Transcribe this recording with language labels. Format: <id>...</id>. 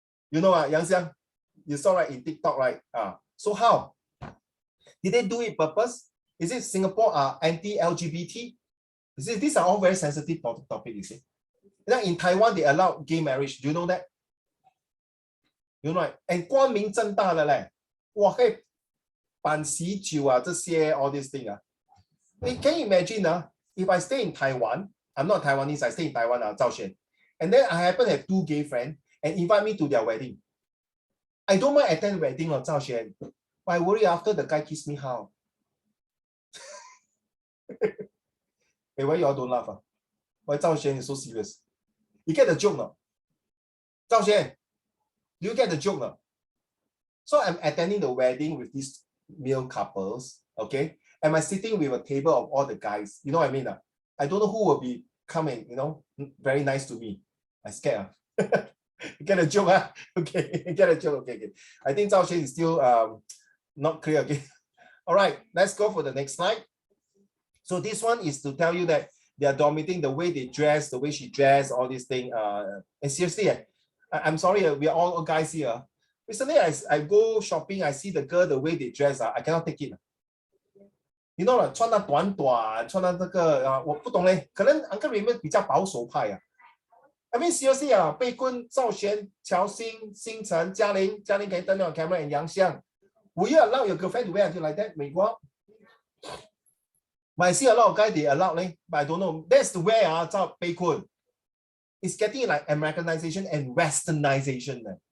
<en>You know, Yang Xiang, you saw right in TikTok, right? So how? Did they do it purpose? Is it Singapore anti-LGBT? These are all very sensitive topics, you see. Now in Taiwan, they allow gay marriage. Do you know that? You know, and</en> <zh>光明正大的嘞，哇，可以办喜酒啊，这些</zh> <en>all these thing</en> <zh>啊。</zh> <en>Can you imagine if I stay in Taiwan, I'm not Taiwanese, I stay in Taiwan, Zhao Xuan, and then I happen to have 2 gay friends and invite me to their wedding. I don't mind attend wedding or Zhao Xuan, but I worry after the guy kiss me how. Hey, why you all don't laugh? Why Zhao Xuan is so serious? You get the joke now? Zhao Xuan, do you get the joke now? So I'm attending the wedding with these male couples, okay? Am I sitting with a table of all the guys? You know what I mean? I don't know who will be coming, very nice to me. I scared. Get a joke, huh? Okay, get a joke. Okay. I think Zhao Xuan is still not clear. Okay. All right, let's go for the next slide. So this one is to tell you that they are dominating the way they dress, the way she dressed, all these things. And seriously, I'm sorry, we are all guys here. Recently, I go shopping, I see the girl, the way they dress, I cannot take it. You know,</en> <zh>穿得短短，穿得这个我不懂嘞，可能 Uncle Raymond 比较保守派啊。</zh> <en>I mean seriously 贝坤、赵璇、乔欣、星辰、嘉玲 can you turn on camera and 杨香 will you allow your girlfriend to wear until like that 美国 but I see a lot of guys they allow but I don't know that's the way 赵贝坤 it's getting like Americanization and Westernization</en>